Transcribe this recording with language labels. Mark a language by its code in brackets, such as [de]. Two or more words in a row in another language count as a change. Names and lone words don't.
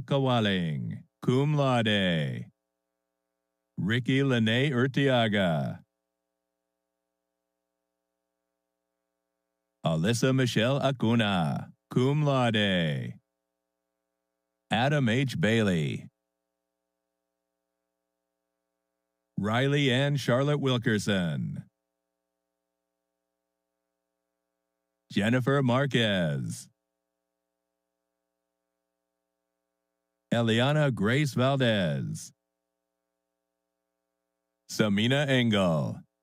[en] Kawaling, [la] cum laude. [en] Ricky Lene Urtiaga. Alyssa Michelle Acuna, [la] cum laude. [en] Adam H. Bailey. Riley Ann Charlotte Wilkerson. Jennifer Marquez. Eliana Grace Valdez. Samina Engel.